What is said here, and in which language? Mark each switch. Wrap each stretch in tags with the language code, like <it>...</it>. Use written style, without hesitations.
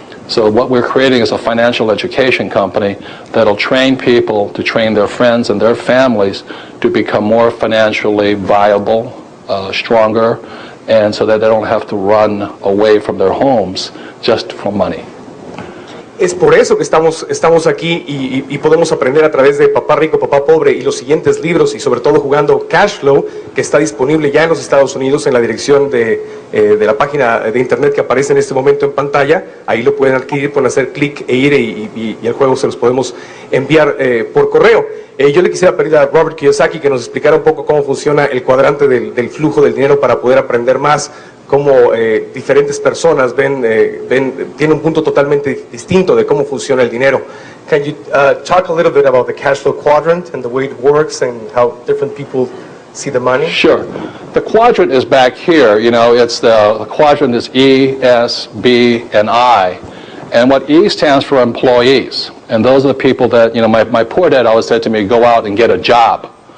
<en>So what we're creating is a financial education company that'll train people to train their friends and their families to become more financially viable, stronger, and so that they don't have to run away from their homes just for money.</en> <es>Es por eso que estamos aquí y podemos aprender a través de Papá Rico, Papá Pobre y los siguientes libros y sobre todo jugando Cash Flow, que está disponible ya en los Estados Unidos en la dirección de la página de internet que aparece en este momento en pantalla. Ahí lo pueden adquirir, pueden hacer clic e ir y el juego se los podemos enviar por correo. Yo le quisiera pedir a Robert Kiyosaki que nos explicara un poco cómo funciona el cuadrante del flujo del dinero para poder aprender más cómo diferentes personas tienen un punto totalmente distinto de cómo funciona el dinero.</es> <en>Can you talk a little bit about the cash flow quadrant and the way it works and how different people see the money? Sure. The quadrant is back here. You know, it's the quadrant is E, S, B, and I. And what E stands for employees. And those are the people that, you know, my poor dad always said to me, go out and get a job.</en>